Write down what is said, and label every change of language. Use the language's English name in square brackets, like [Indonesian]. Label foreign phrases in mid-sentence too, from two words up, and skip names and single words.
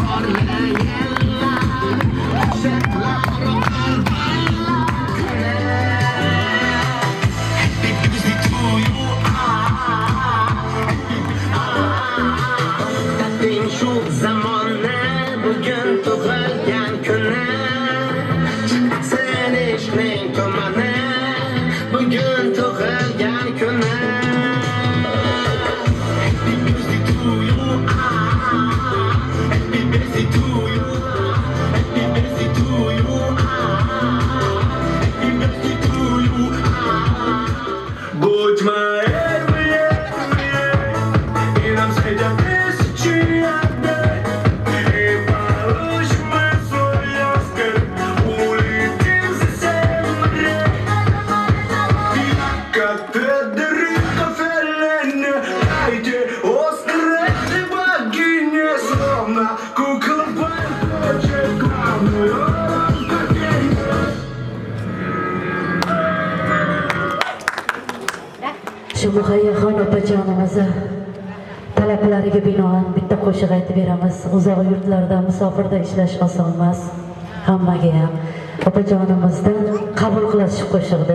[Uzbek] Shu zamonni bugun tug'ilgan kuni sen ishning tomoni bugun tug'ilgan kuni [English] Happy birthday to you Happy birthday to you Happy birthday to you Happy birthday to you [Russian] Будь моей и нам светят тысячи огней И получим мы свой Оскар Улетим за 7 морей Как Федерико Феллини Дайте Оскар этой богине Словно кукла получит главную [Uzbek] Shu Muhayyoxon opajonimizni talablariga binoan bitta qo'shiq aytib beramiz. Uzoq yurtlarda musofirda ishlash oson emas. Hammaga ham opajonimizdan qabul qilasiz qo'shiqda.